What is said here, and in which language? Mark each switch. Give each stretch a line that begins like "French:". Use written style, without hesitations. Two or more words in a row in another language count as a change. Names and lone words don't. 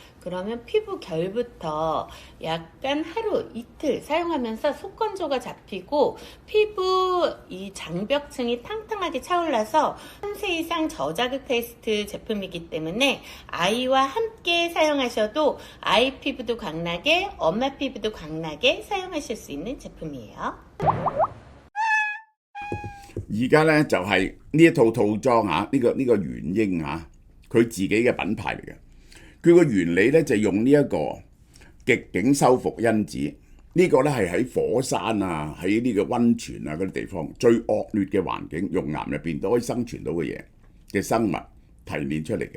Korean: 그러면 피부 결부터 약간 하루 이틀 사용하면서 속건조가 잡히고 피부 이 장벽층이 탕탕하게 차올라서 3세 이상 저자극 테스트 제품이기 때문에 아이와 함께 사용하셔도 아이 피부도 광나게 엄마 피부도 광나게 사용하실 수 있는 제품이에요.
Cantonese: 而家咧就係呢一套套裝啊，呢個元嬰啊，佢自己嘅品牌嚟嘅。佢個原理咧就用呢一個極境修復因子，呢個咧係喺火山啊、喺呢個溫泉啊嗰啲地方最惡劣嘅環境，熔岩入邊都可以生存到嘅嘢嘅生物提煉出嚟嘅。